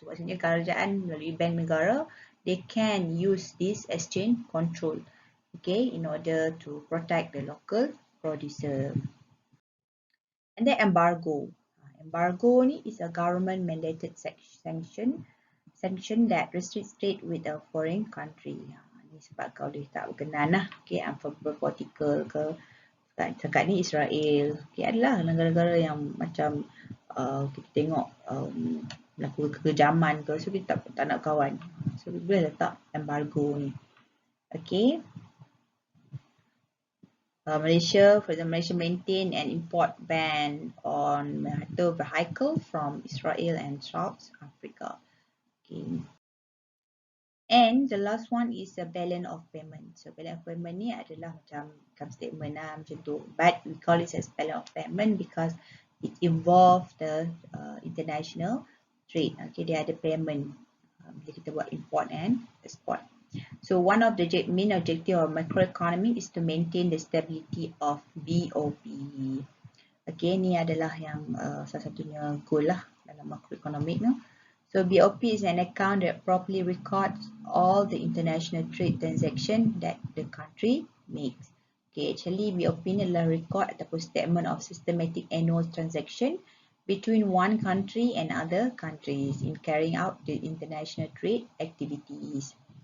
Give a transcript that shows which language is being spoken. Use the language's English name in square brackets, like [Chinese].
[Malay] So maksudnya kerajaan melalui bank negara, [English] they can use this exchange control, okay, in order to protect the local producer. And then embargo. Embargo ni is a government mandated sanction that restricts trade with a foreign country. [Malay] Ni sebab kau boleh tak berkenan lah. Okay, [English] unfavorable political [Malay] ke. Sekarang ni Israel. Okay, adalah negara-negara yang macam kita tengok melakukan kekejaman ke. So kita tak nak kawan. So boleh letak embargo ni. [English] Okay. Malaysia, for example, Malaysia maintain an import ban on motor vehicle from Israel and South Africa. Okay. And the last one is the balance of payment. So balance of payment [Malay] ni adalah macam [English] income statement [Malay] lah macam tu. [English] But we call it as balance of payment because it involves the international trade. [Malay] Okay, dia ada payment bila kita buat [English] import and export. So one of the main objective of macroeconomy is to maintain the stability of BOP. [Malay] Okay, ni adalah yang salah satunya goal lah dalam macroeconomic no. [English] So BOP is an account that properly records all the international trade transaction that the country makes. Okay, actually BOP [Malay] ni adalah [English] record [Malay] ataupun [English] statement of systematic annual transaction between one country and other countries in carrying out the international trade activities.